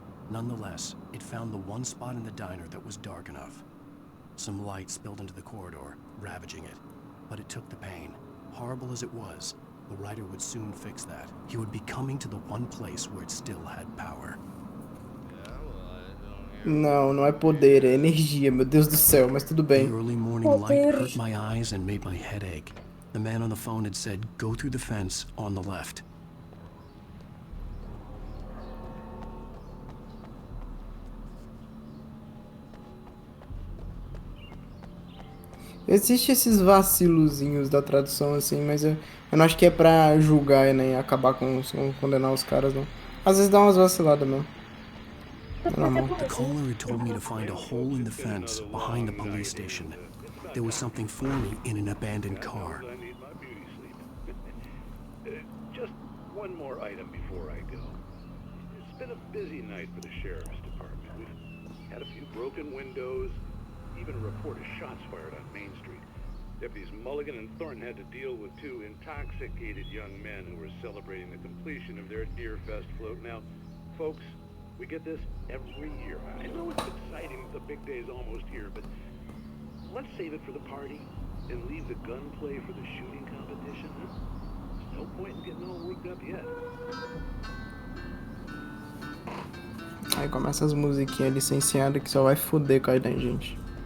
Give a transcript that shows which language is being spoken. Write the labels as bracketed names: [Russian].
[English] Nonetheless, it found the one spot in the diner that was dark enough. Some light spilled into the corridor, ravaging it. But it took the pain. Horrible as it was, the writer would soon fix that. He would be coming to the one place where it still had power. [Portuguese] Não é poder, é energia, meu Deus do céu, mas tudo bem. [English] The early morning light hurt my eyes and made my head ache. The man on the phone had said, "Go through the fence on the left." [Portuguese] Existem esses vacilozinhos da tradução, assim, mas eu não acho que é pra julgar, né, e acabar com condenar os caras, não. Às vezes dá umas vaciladas mesmo. [English] The caller had told me to find a hole in the fence behind the police station. There was something for me in an abandoned car. Just one more item before I go. It's been a busy night for the sheriff's department. We've had a few broken windows, even a report of shots fired on Main Street. Deputies Mulligan and Thornton had to deal with two intoxicated young men who were celebrating the completion of their Deer Fest float. Now, folks, we get this every year. I know it's exciting that the big day's almost here, but let's save it for the party and leave the gunplay for the shooting competition. There's no point in getting all worked up yet. [Portuguese] Aí começa as musiquinhas licenciadas que só vai foder com a gente.